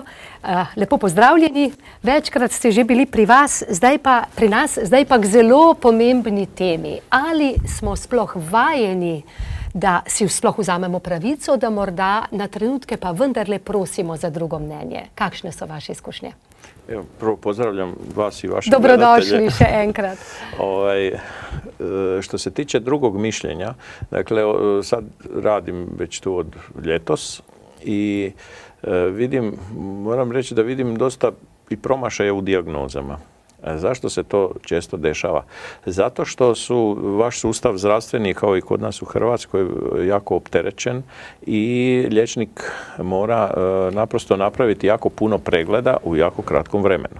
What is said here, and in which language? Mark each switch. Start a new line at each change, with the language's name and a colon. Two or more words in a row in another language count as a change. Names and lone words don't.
Slovenian: Lepo pozdravljeni, večkrat ste že bili pri vas, zdaj pa k zelo pomembni temi. Ali smo sploh vajeni, da si sploh vzamemo pravico, da morda na trenutke pa vendarle prosimo za drugo mnenje? Kakšne so vaše izkušnje?
Croatian: Evo, prvo pozdravljam vas i vaše
Slovenian: Dobrodošli še enkrat.
Croatian: Što se tiče drugog mišljenja, dakle, sad radim već tu od ljetos i moram reći da vidim dosta i promašaja u dijagnozama. Zašto se to često dešava? Zato što su vaš sustav zdravstveni, kao i kod nas u Hrvatskoj, jako opterećen i liječnik mora naprosto napraviti jako puno pregleda u jako kratkom vremenu.